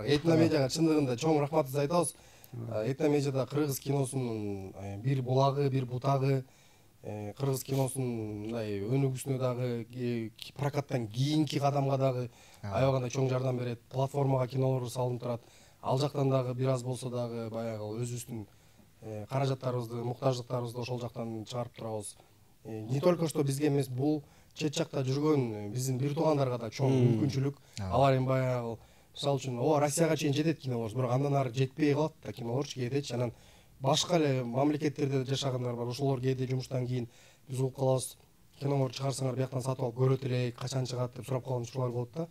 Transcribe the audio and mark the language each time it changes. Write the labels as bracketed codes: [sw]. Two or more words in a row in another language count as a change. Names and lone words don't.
[ky] Этномедиага чындыгында чоң рахматыбызды айтабыз. Этномедиада кыргыз киносунун бир булагы, бир бутагы, кыргыз киносунун мындай өнүгүүсүнө дагы, прокаттан кийинки кадамга дагы аябагандай чоң жардам берет. Платформага кинолор салынып турат. Ал жактан дагы бир аз болсо дагы баягы өзүбүздүн каражаттарыбызды, муктаждыктарыбызды ошол жактан чыгарып турабыз. [ru] Не только что [ky] бизге эмес, бул чет жакта жүргөн биздин бир туугандарга да чоң мүмкүнчүлүк. Алар эми баягы мисалы үчүн Россияга чейин жетет кинолор, бирок андан ары жетпей калат да кинолорчу кээдечи. Анан башка эле мамлекеттерде жашагандар бар. Ошолор кээде жумуштан кийин биз угуп калабыз. Кинолор чыгарсаңар бияктан сатып алып көрөт элек, качан чыгат деп сурап калган учурлар болот да.